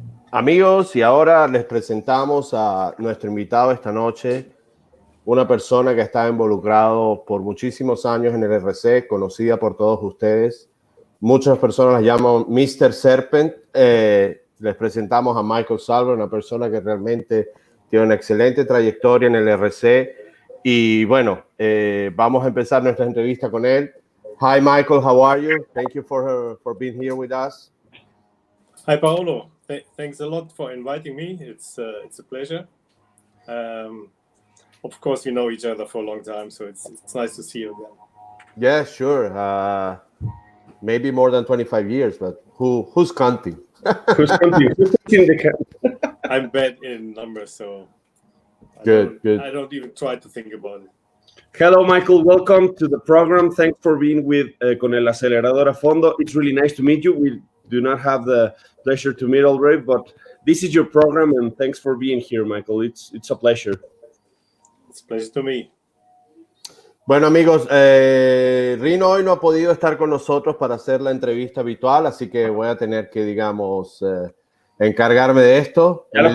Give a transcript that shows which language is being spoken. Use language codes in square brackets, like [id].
[es] Amigos, y ahora les presentamos a nuestro invitado esta noche, una persona que está involucrado por muchísimos años en el RC, conocida por todos ustedes. Muchas personas la llaman Mr. Serpent. Les presentamos a Michael Salven, una persona que realmente tiene una excelente trayectoria en el RC. Y bueno, vamos a empezar nuestra entrevista con él. [en] Hi, Michael, how are you? Thank you for being here with us. Hi, Paolo. Thanks a lot for inviting me. It's a pleasure. Of course, we know each other for a long time, so it's nice to see you again. Yeah, sure. Maybe more than 25 years, but who's counting? Who's counting? Who's counting the count? I'm bad in numbers, so Good. I don't even try to think about it. Hello, Michael. Welcome to the program. Thanks for being with Con el Acelerador Fondo. It's really nice to meet you. We do not have the pleasure to meet already, but this is your program, and thanks for being here, Michael. It's a pleasure. It's a pleasure to me. [es] Bueno, amigos, Rino hoy no ha podido estar con nosotros para hacer la entrevista habitual, así que voy a tener que, digamos, encargarme de esto.